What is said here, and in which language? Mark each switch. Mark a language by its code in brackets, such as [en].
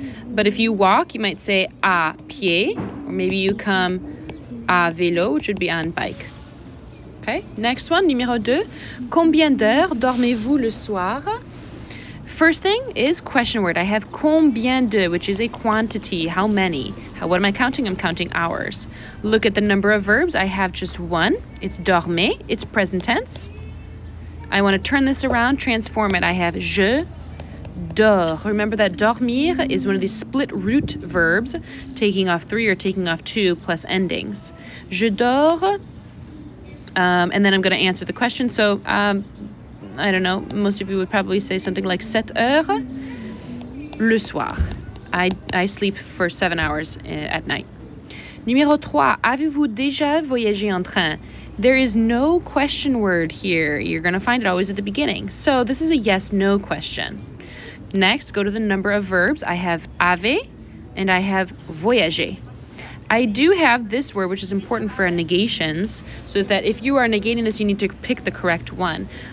[en] But if you walk, you might say [fr] à pied, [en] or maybe you come [fr] à vélo, [en] which would be on bike. Okay, next one, [fr] numéro 2. Combien d'heures dormez-vous le soir? [en] First thing is question word. I have [fr] combien de, [en] which is a quantity, how many. What am I counting? I'm counting hours. Look at the number of verbs. I have just 1. It's dormez. It's present tense. I want to turn this around, transform it. I have [fr] je dors. [en] Remember that dormir is one of these split root verbs, taking off 3 or taking off 2 plus endings. [fr] Je dors. [en] And then I'm going to answer the question. So, I don't know, most of you would probably say something like [fr] 7 heures le soir. [en] I sleep for 7 hours at night. [fr] Numéro 3, avez-vous déjà voyagé en train? [en] There is no question word here. You're going to find it always at the beginning. So this is a yes-no question. Next, go to the number of verbs. I have avez and I have voyager. I do have this word, which is important for negations, so that if you are negating this, you need to pick the correct one.